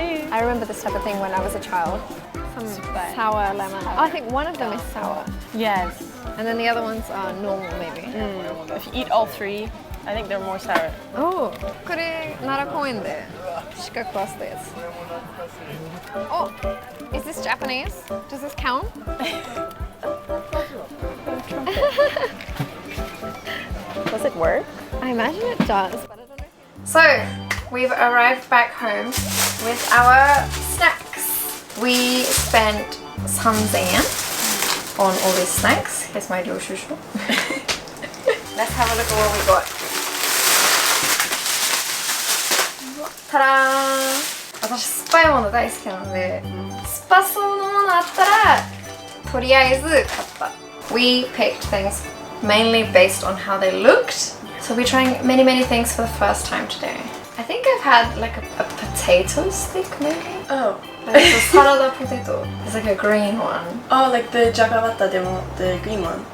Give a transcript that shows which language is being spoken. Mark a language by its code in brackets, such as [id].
[en] I remember this type of thing when I was a child. Some sour lemon. Oh, I think one of them is sour. Yes. And then the other ones are normal maybe. If you eat all three, I think they're more sour. [ja] Oh, これ奈良公園で鹿食わせたやつ。 [en] Oh, is this Japanese? Does this count? Does it work? I imagine it does, but I don't know. So, we've arrived back home with our snacks. We spent some yen on all these snacks. Here's my little shushu. Let's have a look at what we got. Ta-da! [ja] 私酸っぱいもの大好きなので、酸っぱそうなものあったらとりあえず買った。 [en] We picked things mainly based on how they looked. So we're trying many things for the first time today. I think I've had like a potato stick maybe. Oh. Like a salad potato. It's like a green one. Oh, like the jagabata demo, the green one.